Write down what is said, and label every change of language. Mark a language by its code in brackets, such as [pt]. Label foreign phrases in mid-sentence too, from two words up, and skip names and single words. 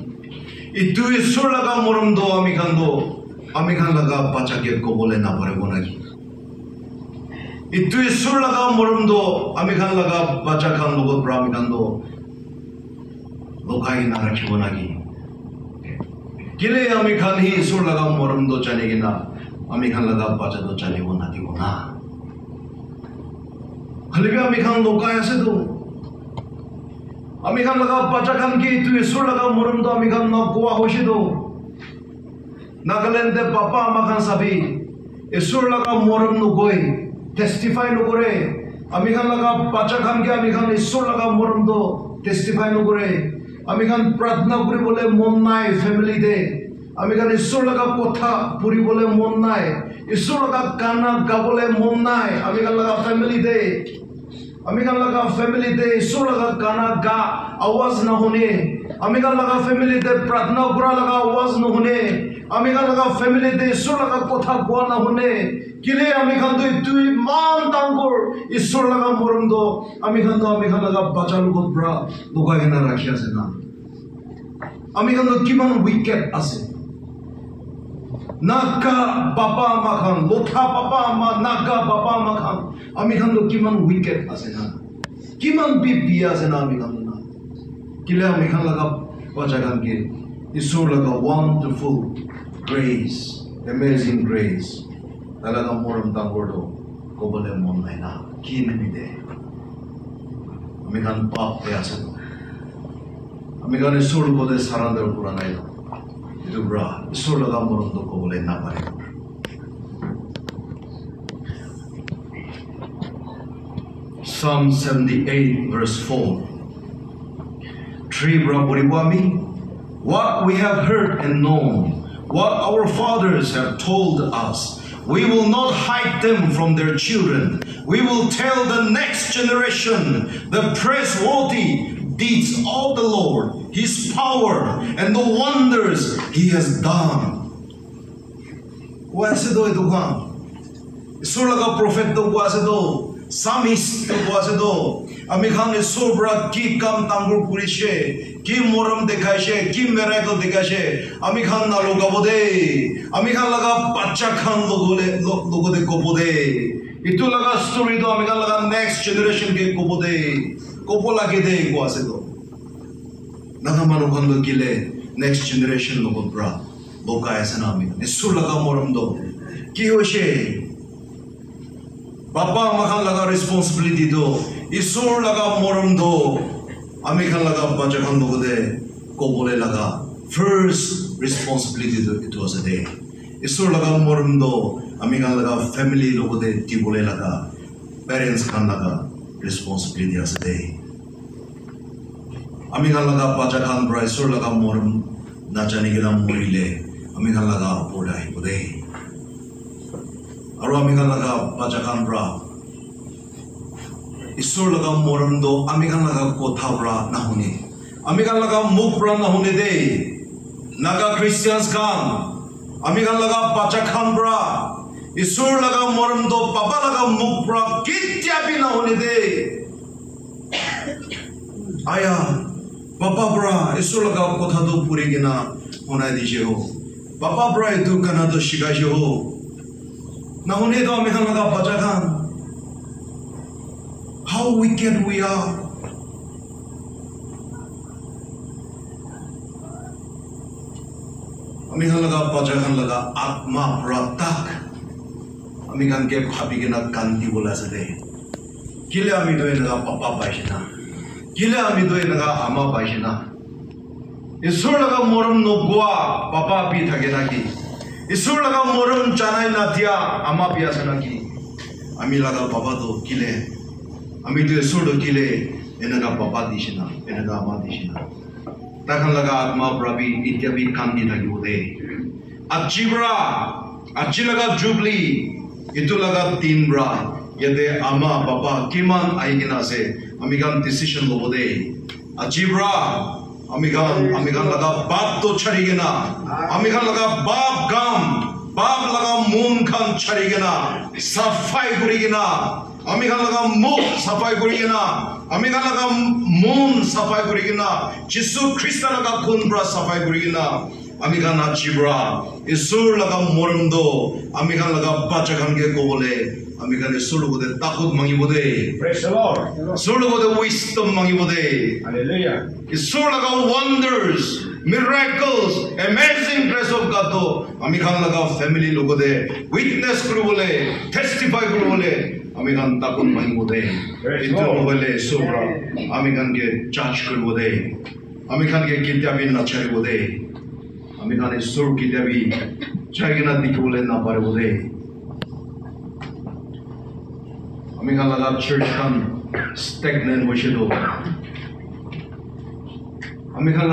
[nag] Itu Isur laga morumdo ami khan laga bacha ke ko bole na parevo naki. Itu Isur laga morumdo ami khan laga bacha khan logot pra ami khan do loka gena rakhibo naki. Kile ami khan hi Isur laga morumdo chane gena ami khan laga bacha do chane wo nati wo na. Halibi ami khan loka ase do. Ami khan laga bacha khan ki itu Isur laga morumdo ami khan na goa hoshi do. Nagaland de papa ama khan sabi Isur laga morum no goi testify no gore. Ami khan laga bacha khan ke ami khan Isur laga morum do testify no gore. Ami khan pradna kuri bole mon nai family de. Ami khan Isur laga kotha puri bole mon nai. Isur laga kana gabole mon nai. Ami khan laga family de. Ami khan laga family de Isur laga kana ga awaz na hone. Ami khan laga family de pradna kura laga awaz na hone. Ami khan laga family de Isur laga kotha goa na hone. Kile ami khan do tui man tangor Isur laga morum do ami khan laga bacha lugot bra loka gena rakhi ase na. Ami khan do kiman wicked ase. Naga baba ama khan lotha baba ama naga baba ama khan ami khan do kiman wicked ase na. Kiman bi ase na ami khan na. Kile ami khan laga bacha khan ke Isur laga [en] wonderful grace, amazing grace. [nag] Talaga moram tangordo ko bole mon nai na ki nami de. Ami khan pap pe ase do. Ami khan Isur ko de surrender pura nai do. Itu bra Isur laga moram do ko bole na pare. [en] Psalm 78 verse 4. [nag] Three bra boriwami. [en] What we have heard and known, what our fathers have told us, we will not hide them from their children. We will tell the next generation the praiseworthy deeds of the Lord, His power, and the wonders He has done. [nag] Wase do ito ka? Isur laga prophet do wase do, psalmist do wase do. Ami khan Isur bra ki kam tangur kurishe, ki moram dekhaishe, ki miracle dekhaishe. Ami khan na logabode, ami khan laga bacha khan logode kopode. Itu laga story do ami khan laga [en] next generation [nag] ke kopode, kopola ke de ko ase do. Naga manu khan do kile [en] next generation [nag] logot bra loka ase na ami. Isur laga moram do ki hoishe. Papa ama khan laga responsibility do. Isur laga moram do ami khan laga bacha khan logode ko bole laga [en] first responsibility [nag] do [en] it was a day. [nag] Isur laga moram do ami khan laga family logode ti bole laga parents khan laga responsibility [en] as a day. [nag] Ami khan laga bacha khan bra Isur laga moram na jani gena morile ami khan laga podai bode. Aro ami khan laga bacha khan bra Isur laga moram do ami khan laga kotha bra na hone. Ami khan laga muk bra na hone de. Naga Christians khan ami khan laga bacha khan bra Isur laga moram do papa laga muk bra kitya bi na hone de. Aya papa bra Isur laga kotha do puri gina honai dije ho. Papa bra itu kana do shigai ho. Na hone do ami khan laga bacha khan. [en] How wicked we are. [nag] Ami khan laga bacha khan laga atma pratak. Ami khan ke bhabi gena kanti bola sade. Kile ami do laga papa baishina. Kile ami do laga ama baishina. Isur laga moram no goa papa pi thage naki. Isur laga moram chanai na dia ama pi asana ki. Ami laga papa do kile ami do Isur do kile enaga papa dishina enaga ama dishina. Takhan laga atma prabi ityabi kandi thagi bode. Achibra Aji laga Jubilee itu laga tin bra yate ama baba kiman aigina ase amikan decision lobode aji bra amikan laga bab to charigena amikan laga bab laga moon khan charigena safai gurigena amikan laga muk safai gurigena amikan laga moon safai gurigena Jisu Krista laga kun bra safai gurigena amikan achibra isur laga moramdo amikan laga bachakan ge kobole amikan isur logode takut mangibode [en] Praise the Lord. [nag] isur logode wisdom mangibode Hallelujah. isur laga [en] wonders miracles amazing grace of God [nag] to amikan laga family logode witness kuribole testify kuribole amikan takut mangibode itu logole isura amikan ge judge kuribode amikan ge kitabin na charibode amikan isur kitabi chagina dikole na paribode amikan laga church kan stagnant hoishido amikan